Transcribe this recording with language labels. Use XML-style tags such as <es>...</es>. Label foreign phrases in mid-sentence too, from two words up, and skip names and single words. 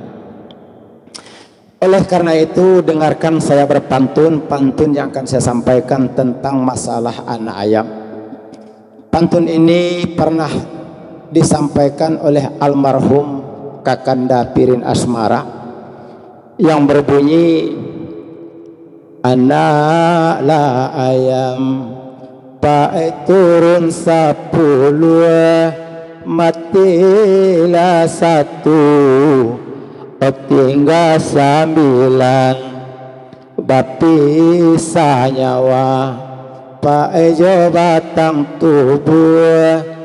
<id>Oleh karena itu, dengarkan saya berpantun, pantun yang akan saya sampaikan tentang masalah anak ayam. Pantun ini pernah disampaikan oleh almarhum Kakanda Pirin Asmara yang berbunyi,</id> <min>anak lah ayam pae turun 10, matilah 1, tinggal 9, bapisah nyawa pae jo batang tubuh,</min>